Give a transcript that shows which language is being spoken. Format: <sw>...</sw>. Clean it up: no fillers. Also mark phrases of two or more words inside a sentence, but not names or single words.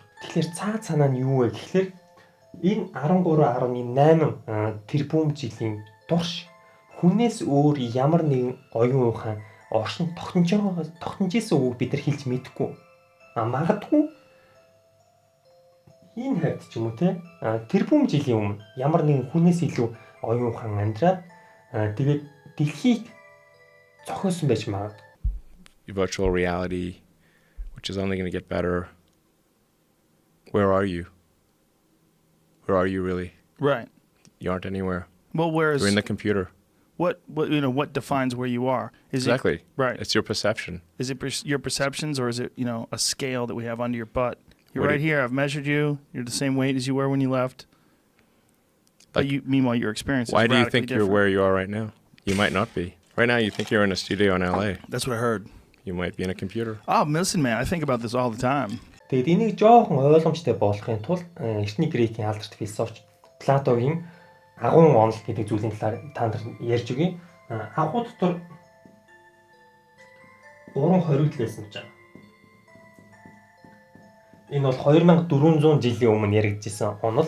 <mn>Тэгэхээр цаа цаанаа нь юу вэ гэхлээр энэ 13.8 тэрбум жилийн турш хүнээс өөр ямар нэгэн оюун ухаан оршин тогтножсэн үг бид нар хэлж мэдэхгүй. Магадгүй энэ хайд ч юм уу те тэрбум жилийн өмнө ямар нэгэн хүнээс илүү оюун ухаан амьдраад тэгээд дэлхийг зохиосон байж магадгүй.</mn> <en>Virtual reality, which is only going to get better. Where are you? Where are you really? Right. You aren't anywhere. Well, where is... You're in the computer. What defines where you are? Is exactly. It, right. It's your perception. Is it your perceptions, or is it, a scale that we have under your butt? You're right here. I've measured you. You're the same weight as you were when you left. But meanwhile, your experience is why radically do you think different. you're where you are right now? You might not be. Right now, you think you're in a studio in LA. That's what I heard. You might be in a computer. Oh, listen, man. I think about this all the time.</en> <mn>Тэгээд энийг жоохон ойлгомжтой болгохын тулд эртний Грекийн алдарт философч Платогийн агуун онол гэдэг зүйлийн талаар та нар ярьж өгье. Агуу дотор 3 хоригдл байсан гэж байна. Энэ бол 2400 жилийн өмнө яригдчихсэн онол.</mn>